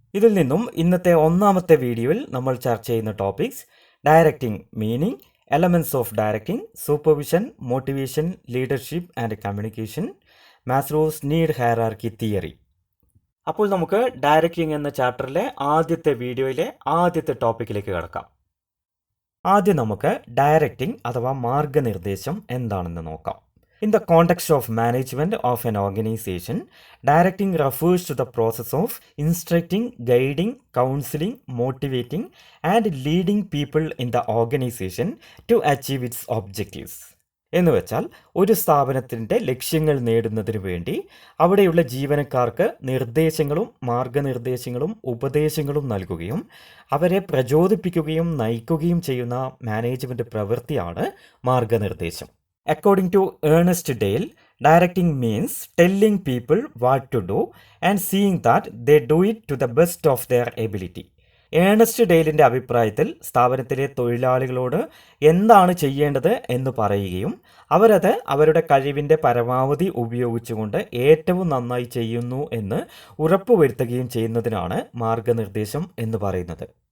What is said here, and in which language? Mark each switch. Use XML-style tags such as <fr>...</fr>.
<ml>ഇതിൽ നിന്നും ഇന്നത്തെ ഒന്നാമത്തെ വീഡിയോയിൽ നമ്മൾ ചർച്ച ചെയ്യുന്ന topics: directing meaning, elements of directing, supervision, motivation, leadership and communication, Maslow's need hierarchy theory. അപ്പോൾ നമുക്ക് ഡയറക്റ്റിംഗ് എന്ന ചാപ്റ്ററിലെ ആദ്യത്തെ വീഡിയോയിലെ ആദ്യത്തെ ടോപ്പിക്കിലേക്ക് കടക്കാം. ആദ്യം നമുക്ക് ഡയറക്റ്റിംഗ് അഥവാ മാർഗനിർദ്ദേശം എന്താണെന്ന് നോക്കാം.</ml> <en>In the context of management of an organization, directing refers to the process of instructing, guiding, counseling, motivating, and leading people in the organization to achieve its objectives.</en> <ml>എന്ന് വെച്ചാൽ ഒരു സ്ഥാപനത്തിൻ്റെ ലക്ഷ്യങ്ങൾ നേടുന്നതിന് വേണ്ടി അവിടെയുള്ള ജീവനക്കാർക്ക് നിർദ്ദേശങ്ങളും മാർഗനിർദ്ദേശങ്ങളും ഉപദേശങ്ങളും നൽകുകയും അവരെ പ്രചോദിപ്പിക്കുകയും നയിക്കുകയും ചെയ്യുന്ന മാനേജ്മെൻറ്റ് പ്രവൃത്തിയാണ് മാർഗനിർദ്ദേശം.</ml> <en>According to Ernest Dale, directing means telling people what to do and seeing that they do it to the best of their ability.</en> <ml>Ernest ഡെയിലിൻ്റെ അഭിപ്രായത്തിൽ സ്ഥാപനത്തിലെ തൊഴിലാളികളോട് എന്താണ് ചെയ്യേണ്ടത് എന്ന് പറയുകയും അവരത് അവരുടെ കഴിവിൻ്റെ പരമാവധി ഉപയോഗിച്ചുകൊണ്ട് ഏറ്റവും നന്നായി ചെയ്യുന്നു എന്ന് ഉറപ്പുവരുത്തുകയും ചെയ്യുന്നതിനാണ് മാർഗനിർദ്ദേശം എന്ന് പറയുന്നത്.</ml>